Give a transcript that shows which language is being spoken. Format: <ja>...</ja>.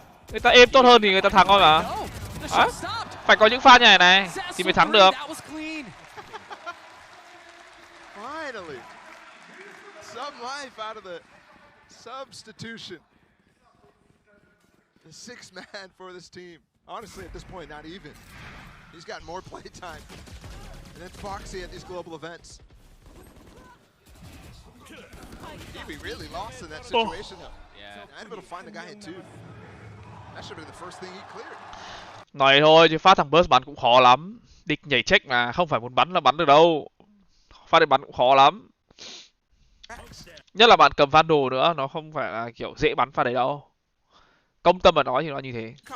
<vi>Người ta êm tốt hơn thì người ta thắng thôi mà. À, phải có những pha như này thì mới thắng được.</vi> <en>Finally, some life out of the substitution. The 6th man for this team. Honestly, at this point, not even. He's got more play time. And then Foxy at these global events. He'd be really lost in that situation, though. Yeah. I'd be able to find the guy at 2. That should have been the first thing he cleared.</en> <vi>Nói thôi chứ phát thằng Burst bắn cũng khó lắm. Địch nhảy check mà không phải muốn bắn là bắn được đâu. Phát đến bắn cũng khó lắm. Nhất là bạn cầm Vandal nữa, nó không phải là kiểu dễ bắn pha đấy đâu. Công tâm mà nói thì nó như thế.</vi>